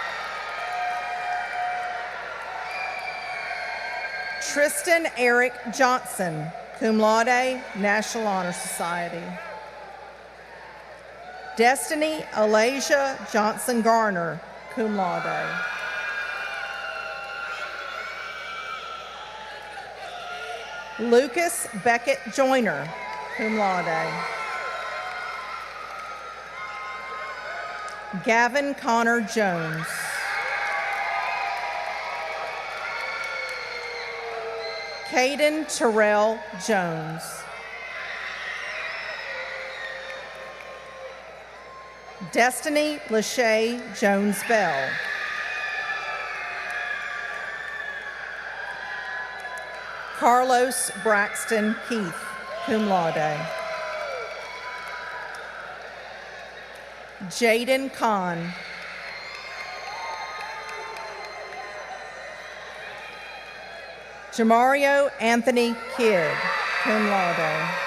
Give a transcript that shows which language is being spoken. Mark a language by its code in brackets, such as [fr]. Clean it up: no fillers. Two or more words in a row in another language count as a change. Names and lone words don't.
[en] Tristan Eric Johnson, [la] cum laude, [en] National Honor Society. Destiny Alasia Johnson Garner, [la] cum laude. [en] Lucas Beckett Joyner, [la] cum laude. [en] Gavin Connor Jones. Caden Terrell Jones. Destiny Lachey Jones-Bell. Carlos Braxton Keith, [la] cum laude. [en] Jaden Kahn. Jamario Anthony Kidd, [la] cum laude.